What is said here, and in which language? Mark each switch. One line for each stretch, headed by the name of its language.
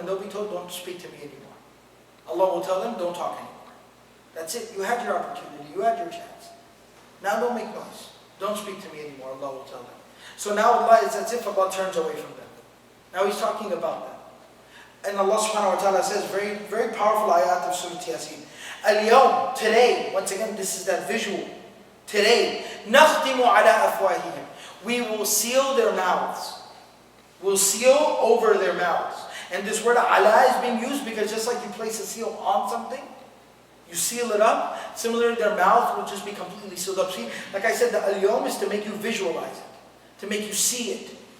English: And they'll be told, don't speak to me anymore. Allah will tell them, don't talk anymore. That's it. You had your opportunity. You had your chance. Now don't make noise. Don't speak to me anymore. Allah will tell them. So now Allah, it's as if Allah turns away from them. Now He's talking about them. And Allah subhanahu wa ta'ala says, very, very powerful ayat of Surah Yaseen. Al-yawm, today, once again, this is that visual. Today,
Arabic: نَخْتِمُ عَلَىٰ أَفْوَاهِهِمْ.
English: We will seal their mouths. We'll seal over their mouths. And this word ala is being used because just like you place a seal on something, you seal it up. Similarly, their mouth will just be completely sealed up. See, like I said, the al-yawm is to make you visualize it, to make you see it.